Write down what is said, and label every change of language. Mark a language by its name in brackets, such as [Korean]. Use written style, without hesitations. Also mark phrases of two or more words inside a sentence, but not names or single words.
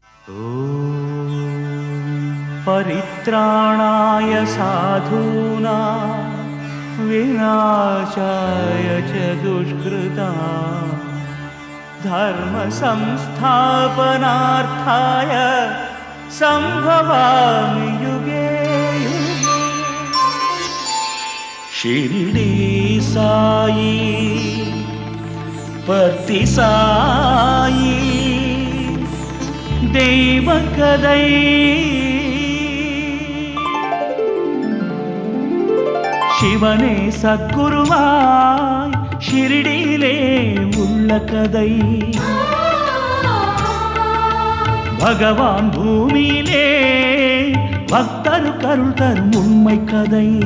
[Sanskrit] परित्राणाय साधूनां विनाशाय च दुष्कृतां धर्म संस्थापनार्थाय संभवामि युगे युगे। [Tamil] शिरडी साई पर्ति साई தெய்வ கதை சிவனே சத்குருவாய் ஷிரடியிலே உள்ள கதை பகவான் பூமியிலே பக்தரு கருள் தரும் உண்மை கதை